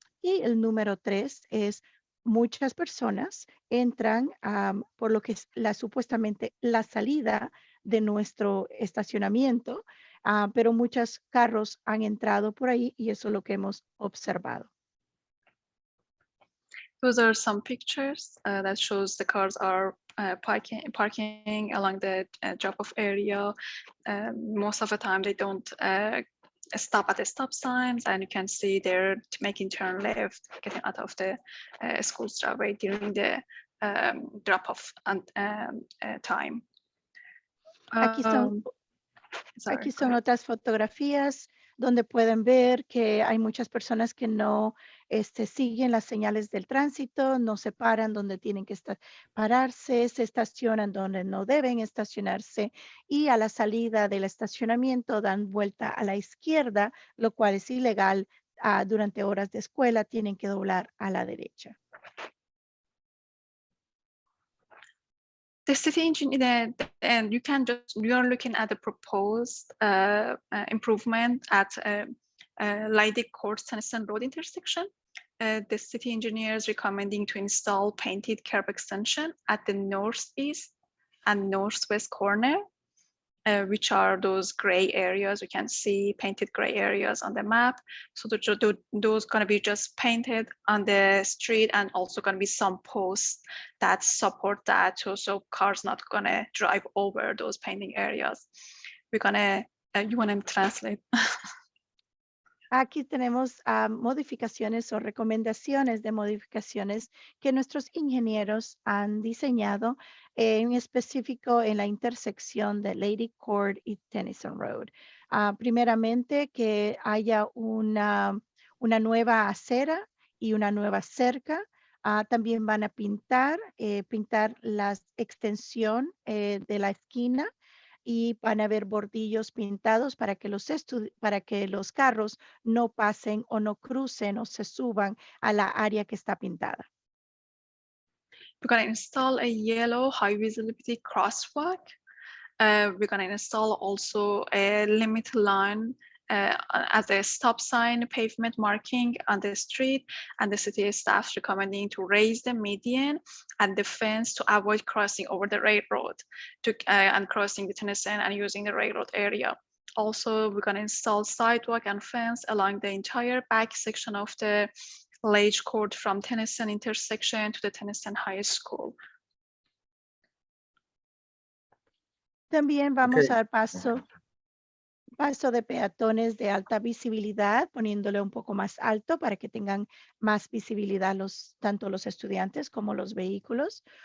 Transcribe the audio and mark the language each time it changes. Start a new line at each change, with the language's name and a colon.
Spanish: Y el número 3 es muchas personas entran por lo que es supuestamente la salida de nuestro estacionamiento, pero muchos carros han entrado por ahí y eso es lo que hemos observado.
English: Those are some pictures that shows the cars are parking along the drop-off area. Most of the time they don't stop at the stop signs, and you can see they're making turn left, getting out of the school's driveway during the drop-off time.
Spanish: Aquí son otras fotografías donde pueden ver que hay muchas personas que no siguen las señales del tránsito, no se paran donde tienen que pararse, se estacionan donde no deben estacionarse y a la salida del estacionamiento dan vuelta a la izquierda, lo cual es ilegal. Durante horas de escuela tienen que doblar a la derecha.
English: The city engineer, and you are looking at the proposed improvement at Leidig Court Tennyson Road intersection. The city engineer is recommending to install painted curb extension at the northeast and northwest corner, which are those gray areas. You can see painted gray areas on the map. So those going to be just painted on the street, and also going to be some posts that support that, so cars not going to drive over those painting areas. We're going to, you want to translate?
Spanish: Aquí tenemos modificaciones o recomendaciones de modificaciones que nuestros ingenieros han diseñado, en específico en la intersección de Lady Court y Tennyson Road. Primeramente, que haya una nueva acera y una nueva cerca. También van a pintar la extensión de la esquina, y van a haber bordillos pintados para que los carros no pasen o no crucen o se suban a la área que está pintada.
English: We're going to install a yellow high visibility crosswalk. We're going to install also a limit line as a stop sign pavement marking on the street, and the city staff recommending to raise the median and the fence to avoid crossing over the railroad and crossing the Tennyson and using the railroad area. Also, we're going to install sidewalk and fence along the entire back section of the Lage Court from Tennyson intersection to the Tennyson High School.
Spanish: También vamos a dar paso de peatones de alta visibilidad, poniéndole un poco más alto para que tengan más visibilidad tanto los estudiantes como los vehículos.